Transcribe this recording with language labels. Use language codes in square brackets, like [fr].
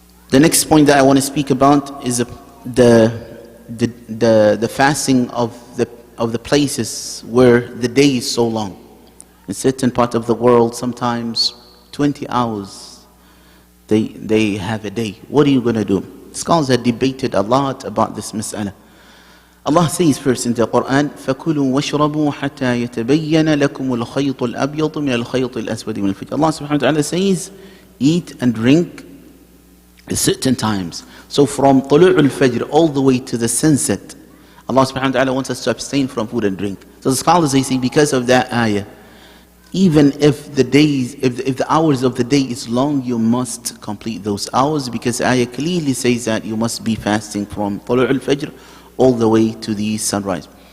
[en] The next point that I want to speak about is the fasting of the places where the day is so long. In certain parts of the world, sometimes 20 hours they have a day. What are you going to do? Scholars have debated a lot about this mas'ala. Allah says first in the Quran, [ar] فَكُلُوا وَاشْرَبُوا حَتَّى يَتَبَيَّنَ لَكُمُ الْخَيْطُ الْأَبْيَضُ مِنَ الْخَيْطِ الْأَسْوَدِ مِنَ الْفَجْرِ. [en] Allah subhanahu wa ta'ala says, eat and drink at certain times. So from طلوع al-Fajr all the way to the sunset, Allah subhanahu wa ta'ala wants us to abstain from food and drink. So the scholars, they say, because of that ayah, even if the days, if the hours of the day is long, you must complete those hours, because ayah clearly says that you must be fasting from طلوع al-Fajr all the way to the sunrise.